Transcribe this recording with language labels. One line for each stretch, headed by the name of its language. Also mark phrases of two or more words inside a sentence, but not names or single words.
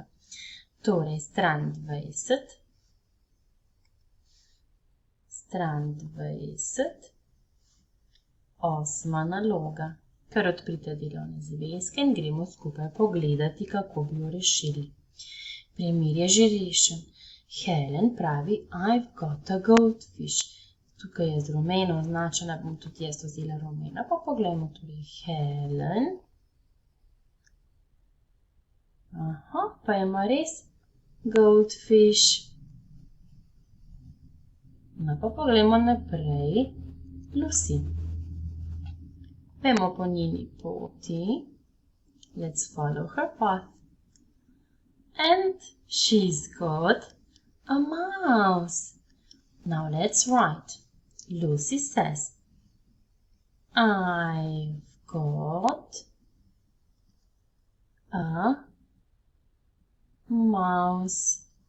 Slovenian: Torej, stran 20, stran 20, 8. naloga. Kar odprite delovne zvezke in gremo skupaj pogledati, kako bi jo rešili. Primer je že rešen. Helen pravi,
English: I've got a goldfish.
Slovenian: Tukaj je z rumeno označena, bom tudi jaz vzela rumeno, pa pogledamo torej Helen. Aha, pa ima res goldfish. No, pa pogledamo naprej Lucy. Pojmo po njeni poti.
English: Let's follow her path. And she's got a mouse. Now let's write. Lucy says, I've got a mouse.